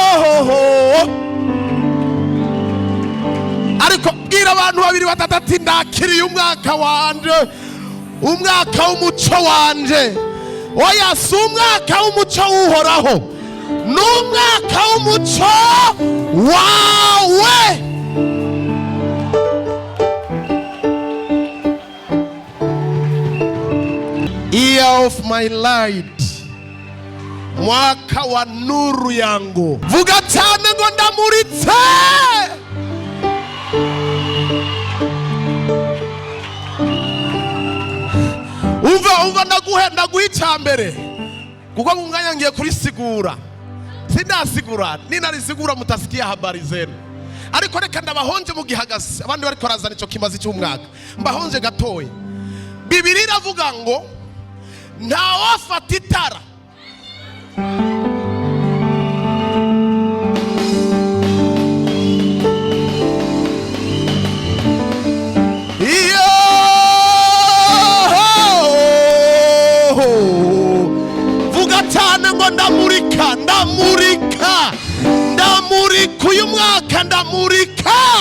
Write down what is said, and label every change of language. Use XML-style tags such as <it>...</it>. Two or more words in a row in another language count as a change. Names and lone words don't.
<rn>Ariko bwira abantu babiri batatu ati ndakira uyu mwaka wanje. Umwaka w'umuco wanje. Oya si umwaka w'umuco uhoraho. Ni umwaka w'umuco wawe.</rn> <en>Year of my light.</en> <sw>Mwaka wa nuru yangu.</sw> <rn>Vuga cyane ngo ndamuritse. Umva ndaguha icyambere. Kuko mu mwanya ngiye kurisigura. Sindasigura. Ninarisigura</rn> <sw>mutasikia habari zenu.</sw> <rn>Ariko reka ndabahonje mu gihagaze. Abandi bari korazana ico kimazi cy'umwaka. Mbahonje gatoye. Bibiliya iravuga ngo ntawafata itara vuga cyane ngo ndamurika uyu mwaka ndamurika.</rn>